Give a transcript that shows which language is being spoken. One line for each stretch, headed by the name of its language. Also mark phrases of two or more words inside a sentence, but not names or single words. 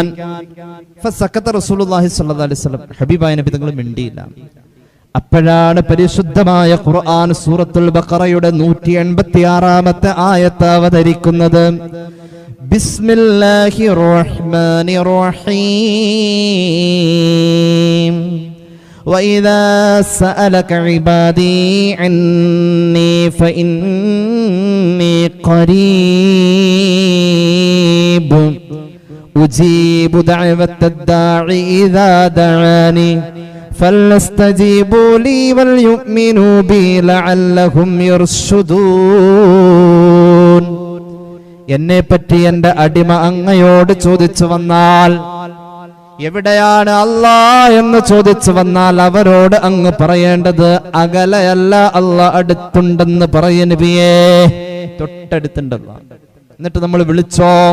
Arabic: فسكت رسول الله صلى الله عليه وسلم,
Malayalam: ഹബീബായ നബി തങ്ങൾ മിണ്ടിയില്ല. അപ്പോഴാണ് പരിശുദ്ധമായ ഖുർആൻ സൂറത്തുൽ ബഖറയുടെ 186-ാമത്തെ ആയത്ത് അവതരിക്കുന്നത്.
Arabic: بسم الله الرحمن الرحيم. وَإِذَا سَأَلَكَ عِبَادِي عَنِّي فَإِنِّي قَرِيبٌ أُجِيبُ دَعْوَةَ الدَّاعِ إِذَا دَعَانِ فَلْيَسْتَجِيبُوا لِي وَلْيُؤْمِنُوا بِي لَعَلَّهُمْ يَرْشُدُونَ.
Malayalam: എന്നെപ്പറ്റി എൻ്റെ അടിമ അങ്ങയോട് ചോദിച്ചു വന്നാൽ, എവിടെയാണ് അല്ലാഹ് എന്ന് ചോദിച്ചു വന്നാൽ അവരോട് അങ്ങ് പറയേണ്ടത് അകലെയല്ല, അല്ലാഹ് അടുത്തുണ്ടെന്ന് പറയ നബിയേ. തൊട്ടടുത്തുണ്ടല്ലോ. എന്നിട്ട് നമ്മൾ വിളിച്ചോ?